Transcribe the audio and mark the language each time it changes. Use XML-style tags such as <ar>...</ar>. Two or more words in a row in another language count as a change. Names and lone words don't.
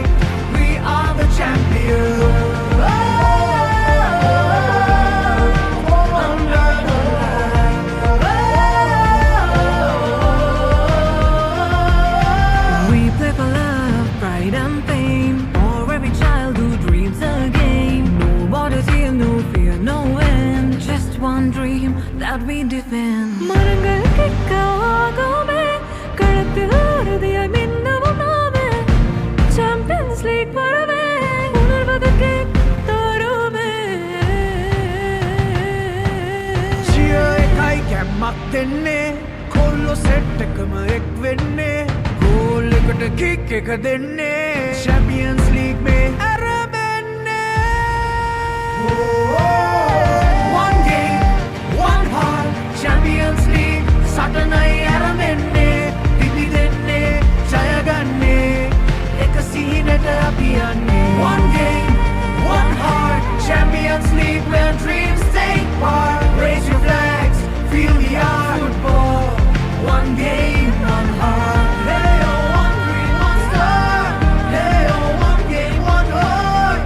<en>We are the champions. Under the light. We play for love, pride and pain. For every child who dreams again. No borders here, no fear, no end. Just one dream that we defend.</en> <ta>மரங்கள் கிக்க ஆகுமே, களத்தில் உறுதியாய் மின்னவும் நாமே. Champions League வரவே, உணர்வதற்கே தருமே.</ta> <si>Cheer එකයි කැම්මක් දෙන්නේ, කොල්ලෝ සෙට් එකම එක් වෙන්නේ. ගෝල් එකට කික් එක දෙන්නේ. Champions League මේ ඇරඹෙන්නේ.</si> <en>One game, one heart, Champions League.</en> <si>සටනයි ඇරඹෙන්නේ. පිපි දෙන්නේ, ජය ගන්නේ. එක සීනට අපි යන්නේ.</si> <en>One game, one heart, Champions League where dreams take part. Raise your flags, feel the art. Football, one game, one heart. Hey, oh, one dream, one star. Hey, oh, one game, one heart.</en>